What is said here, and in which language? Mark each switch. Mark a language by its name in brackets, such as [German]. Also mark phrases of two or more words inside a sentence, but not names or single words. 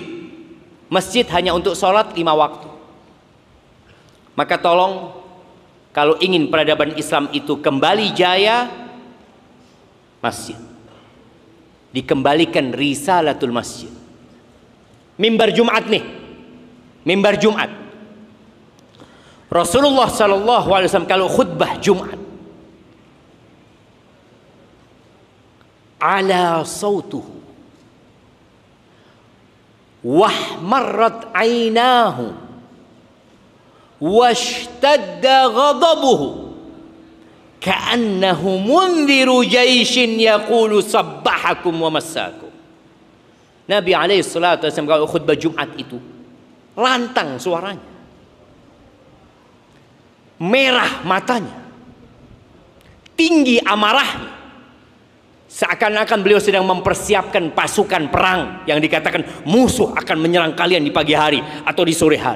[Indonesian] Masjid hanya untuk sholat 5 waktu. Maka tolong, kalau ingin peradaban Islam itu kembali jaya, masjid dikembalikan [Arabic] رسالة المسجد. [Indonesian] Mimbar Jumat nih, mimbar Jumat. Rasulullah SAW kalau khutbah Jumat, [Arabic] علا صوته واحمرت عيناه واشتد غضبه كأنه منذر جيش يقول صبحكم ومساكم. [Indonesian] Nabi [Arabic] عليه الصلاة والسلام [Indonesian] kalau khutbah Jumat itu lantang suaranya, merah matanya, tinggi amarahnya, seakan-akan beliau sedang mempersiapkan pasukan perang yang dikatakan musuh akan menyerang kalian di pagi hari atau di sore hari.